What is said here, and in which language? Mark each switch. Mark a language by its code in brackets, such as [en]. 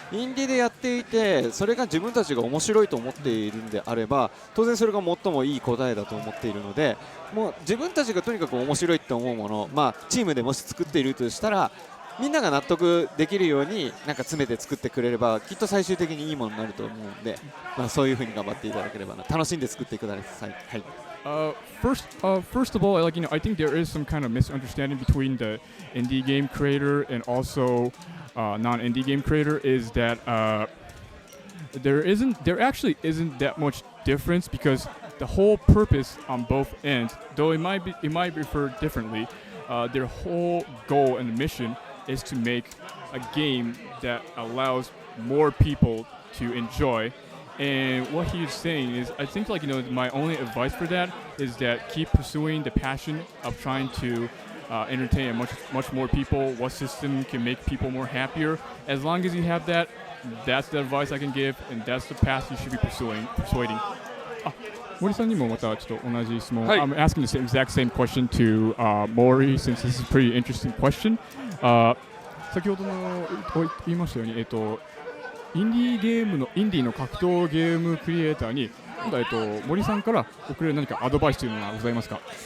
[ja] インディでやっていてそれが自分たちが面白いと思っているんであれば当然それが最もいい答えだと思っているので、もう自分たちがとにかく面白いと思うもの、チームでもし作っているとしたらみんなが納得できるようになんか詰めて作ってくれればきっと最終的にいいものになると思うので、そういう風に頑張っていただければな、楽しんで作ってください。はい。 [en] First of all, I think there is some kind of misunderstanding between the indie game creator and also non-indie game creator. Is that there actually isn't that much difference because the whole purpose on both ends, though it might be referred differently, their whole goal and mission is to make a game that allows more people to enjoy. And what he's saying is, I think my only advice for that is that keep pursuing the passion of trying to entertain much more people. What system can make people more happier? As long as you have that, that's the advice I can give, and that's the path you should be persuading. [ja] 森さんにもまたちょっと同じ質問。 [en] I'm asking the exact same question to Mori since this is a pretty interesting question. [ja] 先ほどの言いましたように、インディの格闘ゲームクリエイターに森さんから送れる何かアドバイスというのがございますか？